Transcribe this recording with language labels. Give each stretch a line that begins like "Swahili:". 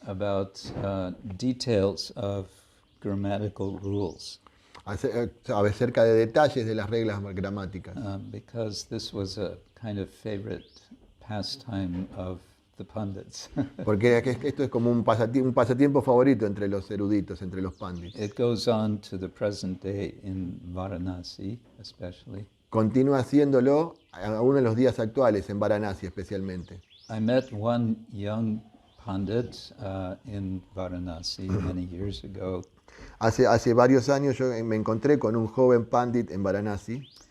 English: about details of grammatical rules,
Spanish: acerca de detalles de las reglas gramáticas.
English: because this was a kind of favorite pastime of the pundits.
Spanish: Porque era que esto es como un pasatiempo favorito entre los eruditos, entre los pandits.
English: It goes on to the present day in Varanasi, especially.
Spanish: Continúa haciéndolo aún en los días actuales, en Varanasi especialmente.
English: I met one young pundit in Varanasi many years ago,
Spanish: Hace varios años yo me encontré con un joven pandit en Varanasi